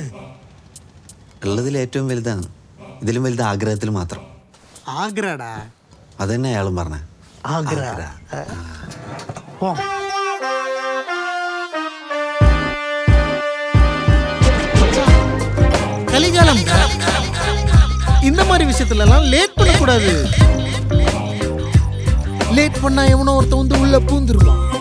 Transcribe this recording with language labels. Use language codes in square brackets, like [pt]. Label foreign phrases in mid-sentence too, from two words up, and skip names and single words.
[ml] ഉള്ളതിൽ ഏറ്റവും വലുതാണ്. ഇതിലും വലുത് ആഗ്രഹത്തിൽ മാത്രം. ആഗ്രടാ. അതന്നെ അയാളും പറഞ്ഞ ആഗ്ര. കളി [ta] இந்த மாதிரி விஷயத்துல எல்லாம் லேட் பண்ணக்கூடாது. லேட் பண்ணா எவனோ ஒருத்த வந்து உள்ள பூந்துருவான்.